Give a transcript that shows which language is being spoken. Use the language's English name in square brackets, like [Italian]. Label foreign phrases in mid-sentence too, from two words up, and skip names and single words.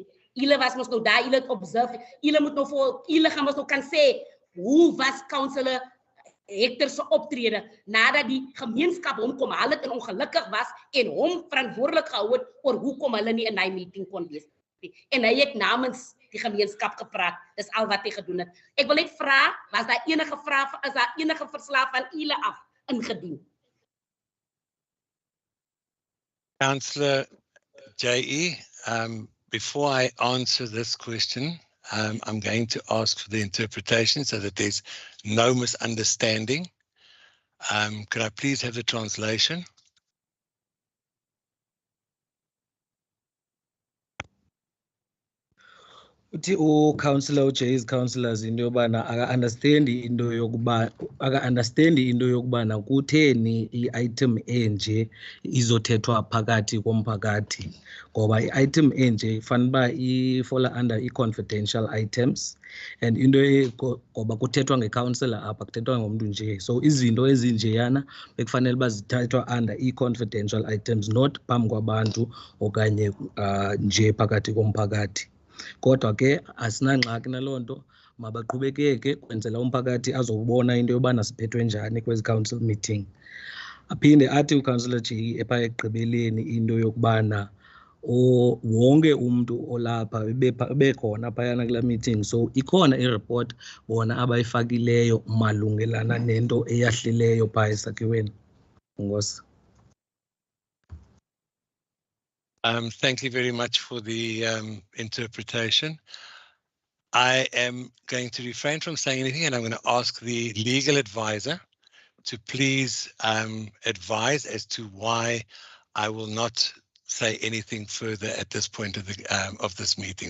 [Afrikaans] Julle was mos nou daar, julle het observe, julle moet nou voor, julle gaan mos nou kan sê, hoe was councillor Hector se optrede, nadat die gemeenskap hom kom haal het en ongelukkig was, en hom verantwoordelik gehou het, oor hoekom hulle nie in die meeting kon wees. En hy het namens die gemeenskap gepraat, dis al wat hy gedoen het. Ek wil net vra, is daar enige verslae van julle af ingedien? [English] Councillor J.E., before I answer this question, I'm going to ask for the interpretation so that there's no misunderstanding. Could I please have the translation? [Xhosa] Uthi councillor uJay's councillors into yobana aka-understand into yokubana kutheni i-item enje izothethwa phakathi komphakathi, ngoba i-item enje ifanele uba ifola [English] under i-confidential items, [Xhosa] and into ngoba kuthethwa ngecouncillor apha kuthethwa ngomntu nje, so izinto ezinjeyana bekufanele uba zithathwa [English] under i-confidential items, [Xhosa] not phambi kwabantu okanye nje phakathi komphakathi. Kodwa ke asinangxaki naloo nto, mabaqhubekeke kwenzela umphakathi azobona into yobana siphethwe njani kwezi [English] council meeting. [Xhosa] Aphinde athi uCouncillor J epha ekugqibeleni into yokubana wonke umntu olapha bekhona phayana kulaa meeting, so ikhona ireport bona abayifakileyo malungelana nento eyahlileyo phaa esakhiweni. Ngosi. [English] Thank you very much for the interpretation. I am going to refrain from saying anything, and I'm going to ask the legal advisor to please advise as to why I will not say anything further at this point of this meeting.